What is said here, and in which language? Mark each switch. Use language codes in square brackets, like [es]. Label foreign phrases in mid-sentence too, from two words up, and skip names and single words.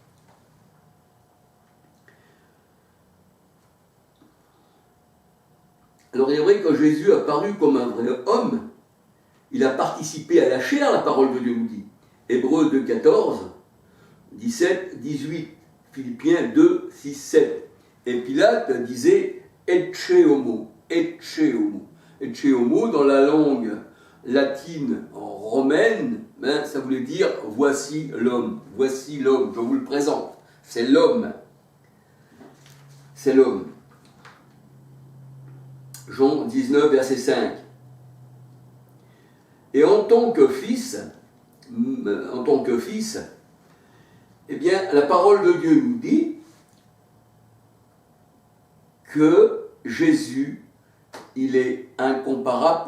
[fr] Alors il est vrai que Jésus a paru comme un vrai homme. Il a participé à la chair, la parole de Dieu nous dit. Hébreux 2, 14, 17, 18, Philippiens 2, 6, 7. Et Pilate disait [la] ecce homo, ecce homo. Ecce homo [fr] dans la langue latine romaine, ça voulait dire voici l'homme, je vous le présente. C'est l'homme. C'est l'homme. Jean 19, verset 5. Et en tant que fils, eh bien, la parole de Dieu nous dit que Jésus, il est incomparable.